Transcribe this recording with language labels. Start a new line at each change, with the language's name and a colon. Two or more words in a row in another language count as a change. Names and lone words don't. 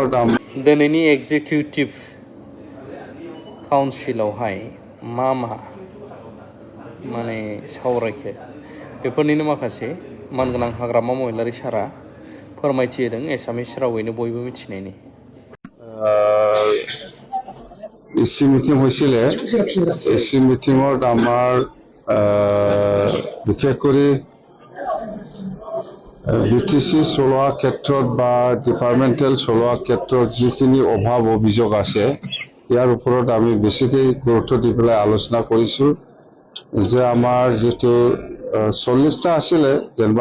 Bodo: दिनैनि एग्जिकिउटिभ काउन्सिलावहाय मा माने सावरायखो बेफोरनिनो माखासे मानगोनां हाग्रामा महिलारि सारा फोरमायथि होदों एसामिस रावैनो बयबो मिथिनायनि
English: AC meeting
Assamese: হৈছিলে एसि মিটিঙত আমাৰ বিশেষ কৰি বিটিসি চলোৱা ক্ষেত্ৰত বা ডিপাৰ্টমেণ্টেল চলোৱা ক্ষেত্ৰত যিখিনি অভাৱ অভিযোগ আছে ইয়াৰ ওপৰত আমি বেছিকৈ গুৰুত্ব দি পেলাই আলোচনা কৰিছোঁ যে আমাৰ যেটো 40টা আছিলে যেনবা